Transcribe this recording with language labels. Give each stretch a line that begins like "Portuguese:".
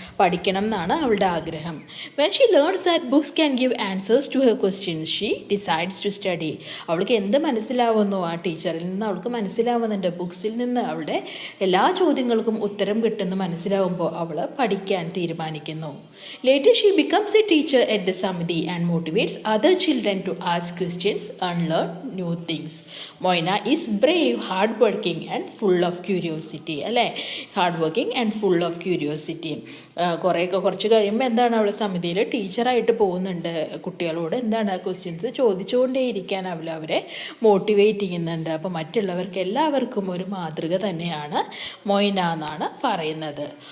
Malayalam: പഠിക്കണം എന്നാണ് അവളുടെ ആഗ്രഹം.
English: When she learns that books can give answers to her questions, she decides to study.
Malayalam: അവൾക്ക് എന്ത് മനസ്സിലാവുന്നു? ആ ടീച്ചറിൽ നിന്ന് അവൾക്ക് മനസ്സിലാവുന്നുണ്ട്. ബുക്സിൽ നിന്ന് അവളുടെ എല്ലാ ചോദ്യങ്ങൾക്കും ഉത്തരം കിട്ടുമെന്ന് മനസ്സിലാവുമ്പോൾ അവൾ പഠിക്കാൻ തീരുമാനിക്കുന്നു.
English: Later she becomes a teacher at the Samiti and motivates other children to ask questions and learn new things. Moina is brave, hardworking and full of curiosity. അല്ലേ, hard and full of curiosity.
Malayalam: കുറച്ച് കഴിയുമ്പോൾ എന്താണ്, അവൾ സമിതിയിൽ ടീച്ചറായിട്ട് പോകുന്നുണ്ട്. കുട്ടികളോട് questions ചോദിച്ചുകൊണ്ടേയിരിക്കാൻ അവരെ മോട്ടിവേറ്റ് ചെയ്യുന്നുണ്ട്. അപ്പോൾ മറ്റുള്ളവർക്ക് എല്ലാവർക്കും ഒരു മാതൃക തന്നെയാണ് മൊയ്ന എന്നാണ് പറയുന്നത്.